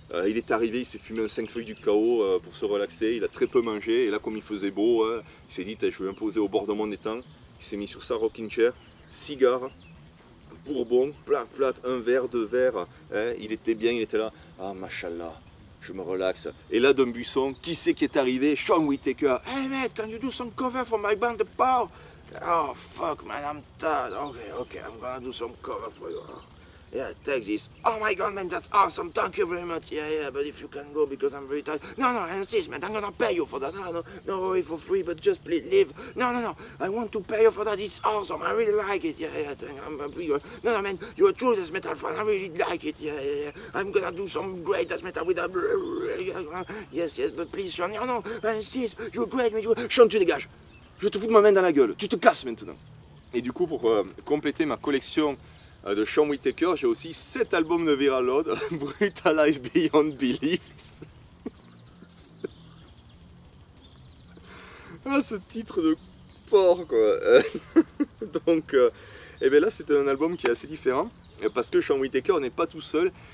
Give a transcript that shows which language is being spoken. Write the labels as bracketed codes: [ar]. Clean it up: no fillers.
[fr] Il est arrivé, il s'est fumé un 5 feuilles du chaos pour se relaxer, il a très peu mangé, et là comme il faisait beau, il s'est dit je vais m'imposer au bord de mon étang. Il s'est mis sur sa rocking chair, cigare, bourbon, plac, un verre, 2 verres, hein. Il était bien, il était là, ah machallah. Je me relaxe. Et là, d'un buisson, qui c'est qui est arrivé? Sean Whitaker. [en] Hey mate, can you do some cover for my band The Power? Oh fuck man, I'm tired. Okay, I'm gonna do some cover for you. Yeah, take this. Oh my god man, that's awesome. Thank you very much. Yeah, but if you can go because I'm very tired. No, I insist man, I'm gonna pay you for that. No worry for free, but just please leave. No, I want to pay you for that. It's awesome. I really like it. Yeah, I'm free. No man, you're a true death metal fan. I really like it. Yeah. I'm gonna do some great death metal with that. Yes, but please Sean, no, I insist. You're great, man. Sean, [fr] tu dégages. Je te fous de ma main dans la gueule. Tu te casses maintenant. Et du coup, pour compléter ma collection de Sean Whitaker, j'ai aussi 7 albums de Viral Load, Brutalized Beyond Belief. Ah, ce titre de porc, quoi. Donc, et bien là, c'est un album qui est assez différent, parce que Sean Whittaker n'est pas tout seul.